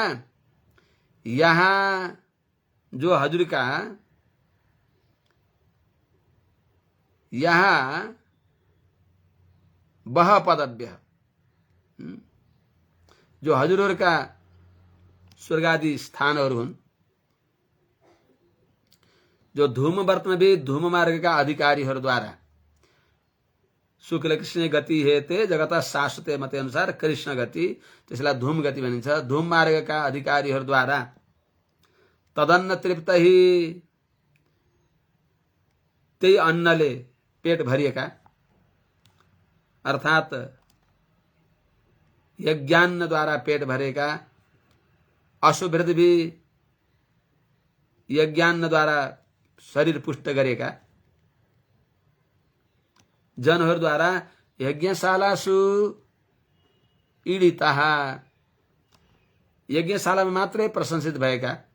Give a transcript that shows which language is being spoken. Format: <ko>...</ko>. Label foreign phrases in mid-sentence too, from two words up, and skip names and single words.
<ne>यहाँ जो हजुरका यहाँ बह पदभ्य जो हजुरहरूका स्वर्गादि स्थानहरू हुन्, जो धूमवर्त्मभिः धूम मार्गका अधिकारीहरूद्वारा</ne> <sa>शुक्ल कृष्ण गति हेते जगत शाश्वते मते</sa> <ne>अनुसार कृष्ण गति, त्यसलाई धूम गति भनिन्छ। धूम मार्गका अधिकारीहरूद्वारा</ne> <sa>तदन्न तृप्तहि,</sa> <ne>त्यही अन्नले पेट भरिएका, अर्थात यज्ञान्नद्वारा पेट भरेका, अशुभृद्भिः यज्ञान्नद्वारा शरीर पुष्ट गरेका जनहरूद्वारा</ne> <sa>यज्ञशालासु ईडिताः,</sa> <ne>यज्ञशालामा मात्रै प्रशंसित भएका,</ne>